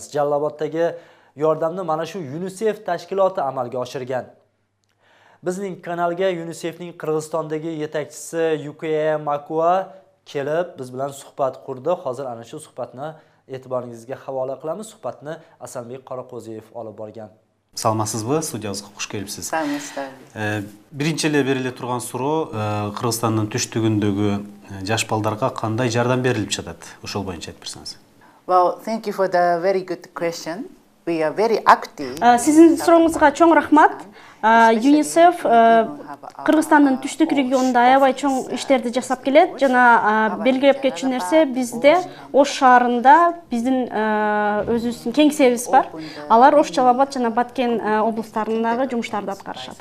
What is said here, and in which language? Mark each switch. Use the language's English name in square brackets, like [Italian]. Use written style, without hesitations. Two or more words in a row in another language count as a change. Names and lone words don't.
[Uzbek] Jaloloboddagi yordamni mana shu UNICEF tashkiloti amalga oshirgan. Bizning kanalga UNICEFning Qirg'izistondagi yetakchisi Yukiya Makua kelib biz bilan suhbat qurdi. Hozir ana shu suhbatni e'tiboringizga havola qilamiz. Suhbatni Asanbek Qoraqo'ziyev olib borgan. [Kyrgyz] Саламатсызбы, студиябызга куш келипсиз. Биринчи эле бериле турган суроо Кыргызстандын түштүгүндөгү жаш балдарга кандай жардам берилип жатат? Ошол боюнча айтып берсеңиз. [English] Well, thank you for the very good question. We are very active. [Kyrgyz] Сиздин сурооңузга чоң рахмат. ЮНИСЕФ Кыргызстандын түштүк регионунда аябай чоң иштерди жасап келет. Жана белгилеп кетчү нерсе бизде Ош шаарында биздин өзүбүздүн кеңсебиз бар. Алар Ош, Жалалабад жана Баткен облустарындагы жумуштарды аткарышат.